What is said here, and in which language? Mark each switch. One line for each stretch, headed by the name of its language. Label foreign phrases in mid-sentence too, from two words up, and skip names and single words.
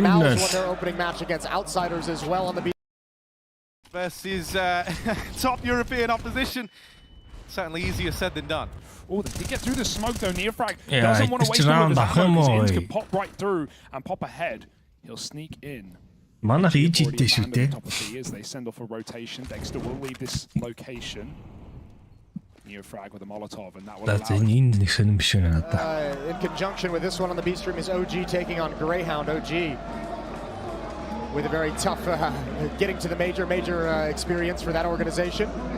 English: Mals won their opening match against Outsiders as well on the B. Versus top European opposition. Certainly easier said than done. Oh, they did get through the smoke though. Nearfrag doesn't want to waste all of his ammo because Ins can pop right through and pop ahead. He'll sneak in.
Mongolian: Манай хийжтэй шүү дээ.
English: As they send off a rotation, Dexter will leave this location. Nearfrag with a Molotov, and that will allow. In conjunction with this one on the B stream is OG taking on Greyhound. OG with a very tough getting to the major experience for that organization.